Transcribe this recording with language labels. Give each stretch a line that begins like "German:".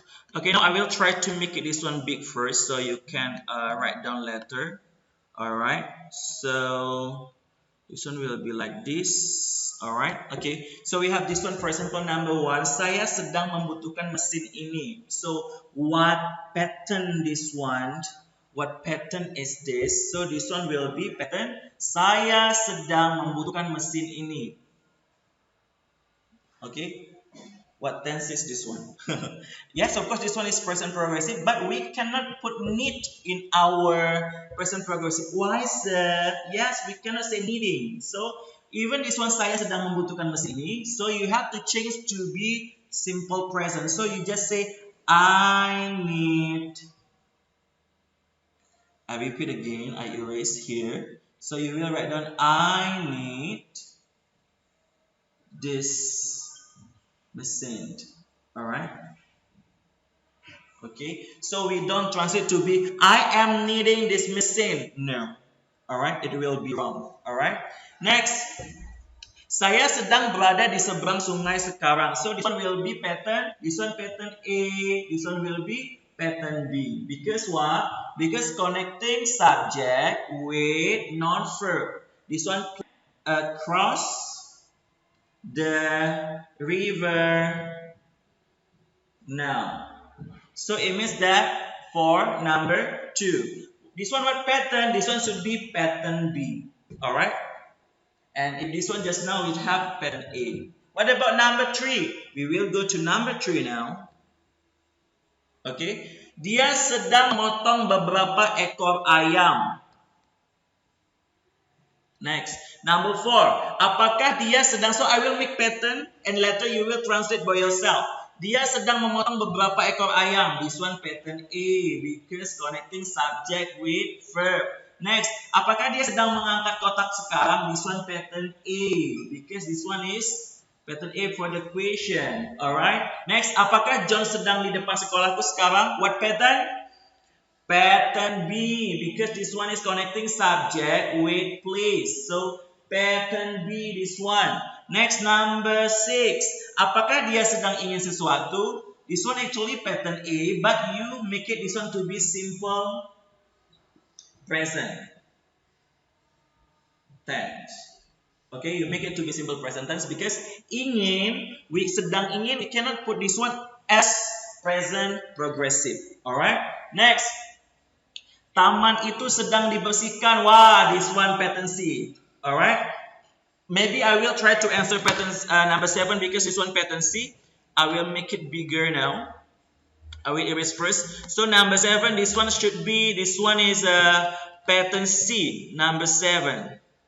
English: Okay, now I will try to make it this one big first so you can write down letter. Alright, so this one will be like this. Alright, okay. So we have this one, for example, number one.
Indonesian: Saya sedang membutuhkan mesin ini.
English: So what pattern this one? What pattern is this? So this one will be pattern.
Indonesian: Saya sedang membutuhkan mesin ini.
English: Okay. What tense is this one? Yes, of course, this one is present progressive, but we cannot put need in our present progressive. Why, sir? Yes, we cannot say needing. So, even this one,
Indonesian: saya sedang membutuhkan mesin ini.
English: So, you have to change to be simple present. So, you just say, I need. I repeat again, I erase here. So, you will write down, I need this mesin. Alright? Okay, so we don't translate to be I am needing this machine. No. Alright, it will be wrong. Alright.
Indonesian: Next, saya sedang berada di seberang sungai sekarang.
English: So this one will be pattern. This one pattern A. This one will be pattern B. Because what? Because connecting subject with non-verb. This one across the river now. So it means that for number 2. This one what pattern? This one should be pattern B. Alright? And if this one just now we have pattern A. What about number 3? We will go to number 3 now. Okay.
Indonesian: Dia sedang motong beberapa ekor ayam.
English: Next, number 4.
Indonesian: Apakah dia sedang?
English: So I will make pattern and later you will translate by yourself.
Indonesian: Dia sedang memotong beberapa ekor ayam.
English: This one pattern A because connecting subject with verb.
Indonesian: Next, apakah dia sedang mengangkat kotak sekarang?
English: This one pattern A because this one is pattern A for the question. Alright.
Indonesian: Next, apakah John sedang di depan sekolahku sekarang?
English: What pattern? Pattern B because this one is connecting subject with place. So pattern B this one. Next, number 6.
Indonesian: Apakah dia sedang ingin sesuatu?
English: This one actually pattern A, but you make it this one to be simple present tense. Okay, you make it to be simple present tense because ingin, we
Indonesian: sedang ingin,
English: we cannot put this one as present progressive. Alright.
Indonesian: Next, taman itu sedang dibersihkan.
English: Wah, this one pattern C. Alright. Maybe I will try to answer pattern number 7 because this one pattern C. I will make it bigger now. I will erase first. So number 7, this one should be, this one is pattern C, number 7.